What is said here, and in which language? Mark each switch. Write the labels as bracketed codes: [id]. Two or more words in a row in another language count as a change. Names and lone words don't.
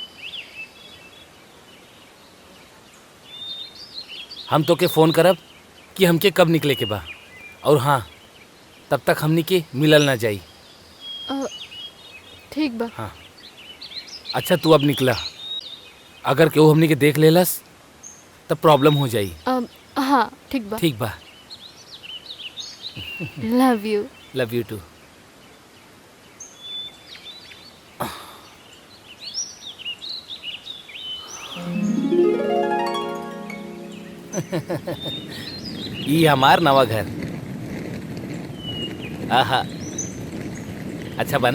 [bho] हम तो के फोन करब कि हमके कब निकले के बा, और हाँ तब तक हमनी के मिलल ना जाई। ठीक बा। हाँ अच्छा तू अब निकला, अगर केहू हमनी के देख लेलस तब प्रॉब्लम हो जाई। हाँ ठीक बा। ठीक बा। [en] love you. love you too. [bho] ये हमार नवा घर। आहा अच्छा बना।